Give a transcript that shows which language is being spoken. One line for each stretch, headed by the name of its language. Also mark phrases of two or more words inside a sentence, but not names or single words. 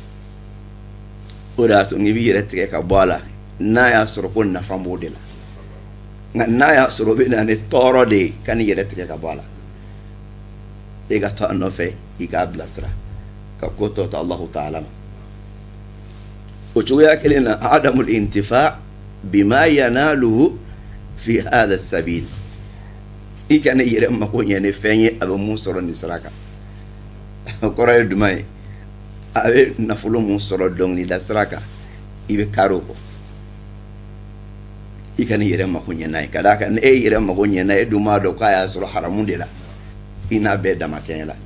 Bambara: O de y'a to n'i b'i yɛrɛ tigɛ ka bɔ a la n'a y'a sɔrɔ ko nafa b'o de la. Nka n'a y'a sɔrɔ o bɛ na ni tɔɔrɔ de ye ka n'i yɛrɛ tigɛ ka bɔ a la, e ka to a nɔfɛ i k'a bilasira ka ko tɔ to Alahu Taala ma. O cogoya kelen na
Arabic: عدم الانتفاع بما يناله في هذا السبيل.
Bambara: I kana yɛrɛ mako ɲɛ ni fɛn ye a bɛ mun sɔrɔ nin sira kan. O kɔrɔ ye duman ye a bɛ nafolo mun sɔrɔ dɔnkilida sira kan i bɛ kari o kɔ. I kana yɛrɛ mako ɲɛ n'a ye. Ka d'a kan ni e yɛrɛ mako ɲɛ n'a ye e dun b'a dɔn k'a y'a sɔrɔ haramu de la i n'a bɛɛ damakɛɲɛ la.